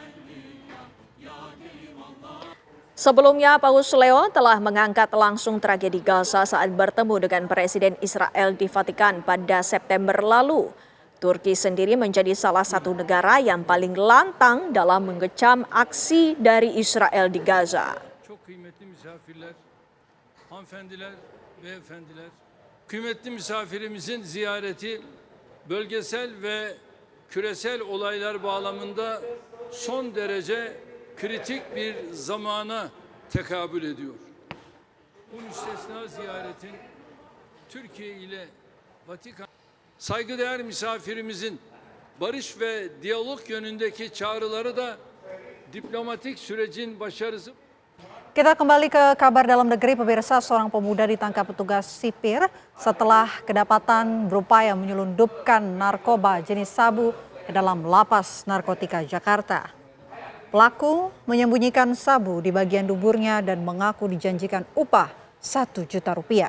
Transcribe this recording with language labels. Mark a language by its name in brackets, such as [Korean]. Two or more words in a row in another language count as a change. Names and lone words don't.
[Indonesian] Sebelumnya, Paus Leo telah mengangkat langsung tragedi Gaza saat bertemu dengan Presiden Israel di Vatikan pada September lalu. Turki sendiri menjadi salah satu negara yang paling lantang dalam mengecam aksi dari Israel di Gaza. [Turkish] Beyefendiler, kıymetli misafirimizin ziyareti bölgesel ve küresel olaylar bağlamında son derece kritik bir zamana tekabül ediyor. Bu müstesna ziyaretin Türkiye ile Vatikan saygıdeğer misafirimizin barış ve diyalog yönündeki çağrıları da diplomatik sürecin başarısı. [Indonesian] Kita kembali ke kabar dalam negeri, pemirsa. Seorang pemuda ditangkap petugas sipir setelah kedapatan berupaya menyelundupkan narkoba jenis sabu ke dalam lapas narkotika Jakarta. Pelaku menyembunyikan sabu di bagian duburnya dan mengaku dijanjikan upah 1 juta rupiah.